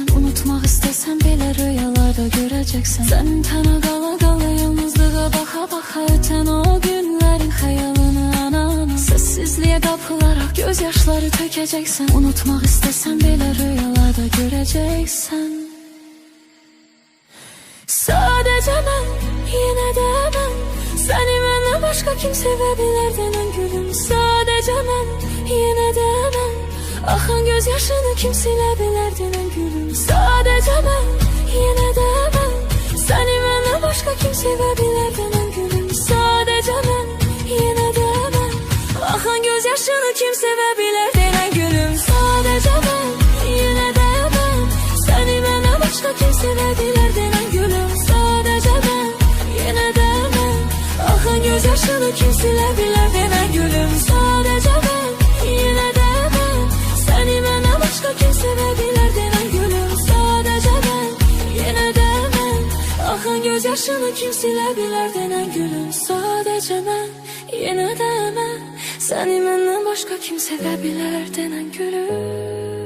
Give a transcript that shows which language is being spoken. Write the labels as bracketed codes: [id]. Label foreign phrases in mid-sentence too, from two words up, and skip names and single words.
[az] Unutmaq istəsən belə rüyalarda görəcəksən. Sen tənə qala qala yalnızlığa baxa baxa ötən o günlərin xəyalını ana-ana. Səssizliyə qapılaraq göz yaşları tökəcəksən. Unutmaq istəsən belə rüyalarda görəcəksən. [tr] Sadece ben yine de ben seni [az] məndən başqa kim sevə bilər denən gülüm. Sadece mən [tr] yine de [az] mən axan göz yaşını kim silə bilər denən gülüm. Sadece mən [tr] yine de [az] mən seni məndən başqa kim sevə bilər denən gülüm. Sadece mən [tr] yine de [az] mən axan göz yaşını kim sevə bilər denən gülüm. Sadece mən [tr] yine de [az] mən seni məndən başqa kim sevə bilər denən gülüm. [tr] Sadece ben yine de [az] mən axan göz yaşını kim silə bilər denən gülüm. [tr] Sadece ben yine de [az] mən seni məndən başqa kim sevə bilər denən gülüm. [tr] Sadece ben yine de [az] mən axan göz yaşını kim silə bilər denən gülüm. Sadece mən [tr] yine de [az] mən seni məndən başqa kim sevə bilər denən gülüm.